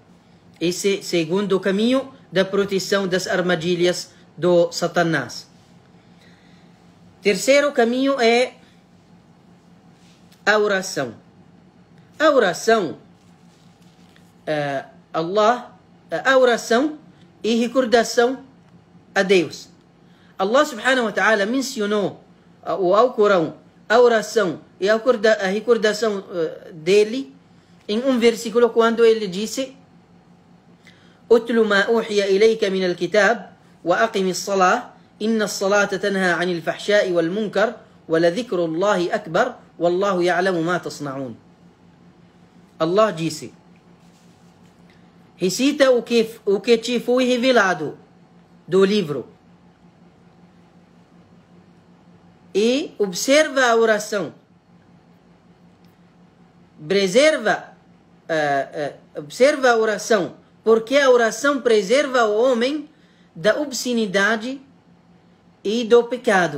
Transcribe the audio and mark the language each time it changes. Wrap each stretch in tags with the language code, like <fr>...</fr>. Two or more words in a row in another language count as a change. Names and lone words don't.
<pt>Esse segundo o caminho da proteção das armadilhas do Satanás. Terceiro caminho é a oração. A oração, a oração e recordação a Deus.</pt> <ar>الله سبحانه وتعالى</ar> <pt>mencionou o Alcorão, a oração e a recordação dele em um versículo quando ele disse:</pt> <ar>"اتل ما أوحي إليك من الكتاب وأقم الصلاة إن الصلاة تنهى عن الفحشاء والمنكر ولذكر الله أكبر والله يعلم ما تصنعون."</ar> <pt>Allah disse: recita o que te foi revelado do livro e observa a oração. Observa a oração, porque a oração preserva o homem da obscenidade e do pecado.</pt>